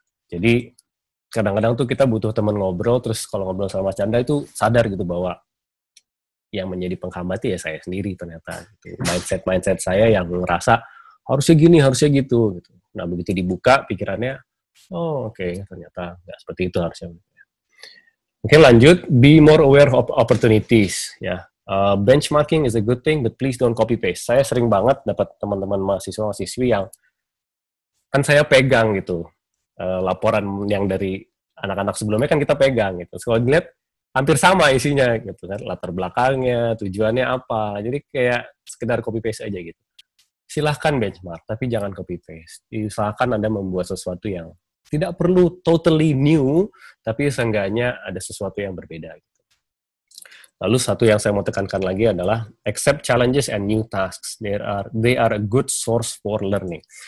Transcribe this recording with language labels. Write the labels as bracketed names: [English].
[Indonesian] Jadi kadang-kadang tuh kita butuh teman ngobrol, terus kalau ngobrol sama Mas Chandra itu sadar gitu bahwa yang menjadi penghambat ya saya sendiri ternyata. Gitu. Mindset saya yang ngerasa harusnya gini, harusnya gitu. Nah begitu dibuka pikirannya, oh oke, ternyata nggak seperti itu harusnya. [English] Oke, lanjut, be more aware of opportunities. Ya, benchmarking is a good thing, but please don't copy paste. [Indonesian] Saya sering banget dapat teman-teman mahasiswa-mahasiswi yang kan saya pegang gitu, laporan yang dari anak-anak sebelumnya kan kita pegang gitu. Kalau dilihat hampir sama isinya gitu kan, latar belakangnya, tujuannya apa. Jadi kayak sekedar copy paste aja gitu. Silahkan benchmark, tapi jangan copy paste. Usahakan Anda membuat sesuatu yang tidak perlu [English] totally new, [Indonesian] tapi seenggaknya ada sesuatu yang berbeda. Gitu. Lalu satu yang saya mau tekankan lagi adalah [English] accept challenges and new tasks. They are a good source for learning.